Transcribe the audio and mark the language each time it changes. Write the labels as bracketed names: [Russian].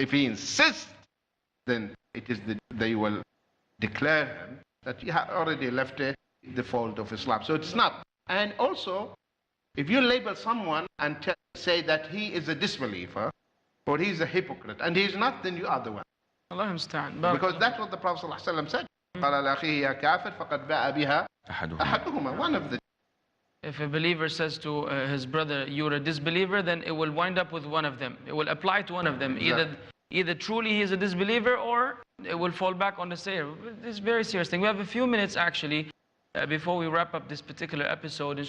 [English] If he insists, then they will declare him that you have already left the fold of Islam. So it's not. And also, if you label someone and say that he is a disbeliever or he is a hypocrite, and he is not, then you are the one. [Arabic] Allah musta'an. [English] Because that's what the Prophet ﷺ said. [Arabic] قال لأخيه يا كافر فقد باء بها أحدهما. [English] One of the. If a believer says to his brother, you're a disbeliever, then it will wind up with one of them. It will apply to one of them. Either truly he is a disbeliever, or it will fall back on the sayer. This is a very serious thing. We have a few minutes actually before we wrap up this particular episode.